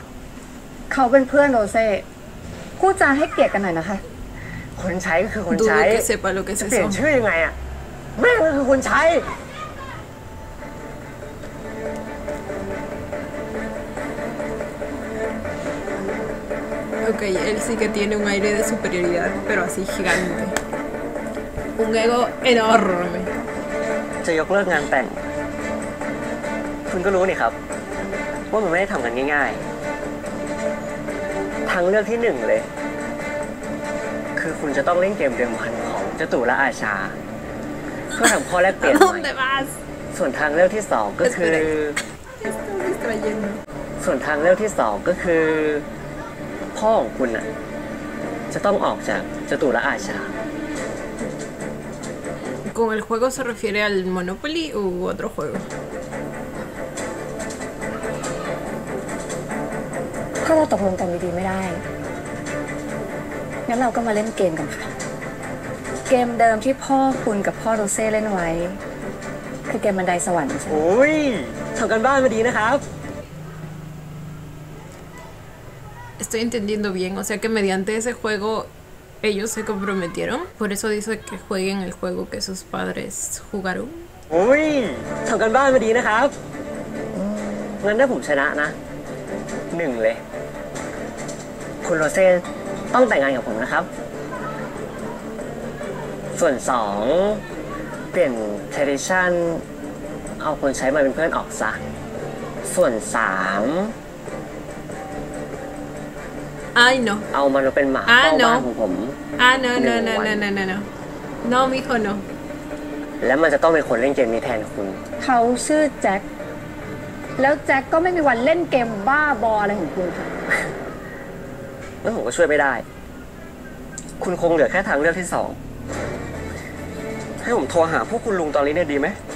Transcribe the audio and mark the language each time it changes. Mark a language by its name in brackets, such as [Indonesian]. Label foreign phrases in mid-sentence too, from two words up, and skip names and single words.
[Thai] เขาเป็นเพื่อนโรเซ่พูดจาให้เกียรติกันหน่อยนะคะ คนใช้ก็คือคน [Spanish] Dudo [Thai] ใช้ [Spanish] que sepa lo que es [Thai] จะเปลี่ยน [Spanish] eso. [Thai] ชื่อยังไงอะแม่งก็คือคนใช้ [Spanish] Ok, él sí que tiene un aire de superioridad, pero así gigante. Un ego enorme. [Thai] จะยกเลิกงานแต่ง คุณก็รู้นี่ครับ ว่ามันไม่ได้ทำกันง่ายๆ ทางเลือกที่หนึ่งเลย คือคุณจะต้องเล่นเกมเดิมพันของเจ้าตู่และอาชา เพื่อทำข้อแลกเปลี่ยน [Spanish] ¿A [Thai] ใหม่ [Spanish] dónde vas? [Thai] ส่วนทางเลือกที่สองก็คือ [Spanish] Estás distrayendo. [Thai] ส่วนทางเลือกที่สองก็คือ พ่อของคุณน่ะ จะต้องออกจากเจ้าตู่และอาชา [Spanish] ¿Con el juego se refiere al Monopoly u otro juego? [Thai] ถ้าเราตกลงกันดีๆไม่ได้ งั้นเราก็มาเล่นเกมกันค่ะ เกมเดิมที่พ่อคุณกับพ่อโรเซ่เล่นไว้ คือเกมบันไดสวรรค์ใช่ไหม โอ้ยทำกันบ้านมาดีนะครับ [Spanish] Estoy entendiendo bien, o sea que mediante ese juego ellos se comprometieron. Por eso dice que jueguen el juego que sus padres jugaron. [Thai] โอ้ยทำกันบ้านมาดีนะครับ งั้นถ้าผมชนะนะ หนึ่งเลย คุณโรเซ่ต้องแต่งงานกับผมนะครับ ส่วนสองเปลี่ยน tradition เอาคนใช้มาเป็นเพื่อนออกซะ ส่วนสาม [Spanish] Ay, no. [Thai] เอามันมาเป็นหมาเฝ้าบ้านของผม [Spanish] Ah, no, no, no, no, no, no, no. No, mijo, no. [Thai] และมันจะต้องเป็นคนเล่นเกมนี้แทนคุณ เขาชื่อแจ็ค แล้วแจ็คก็ไม่มีวันเล่นเกมบ้าบออะไรของคุณค่ะ แล้วผมก็ช่วยไม่ได้ คุณคงเหลือแค่ทางเลือกที่สอง ให้ผมโทรหาพวกคุณลุงตอนนี้เนี่ยดีไหม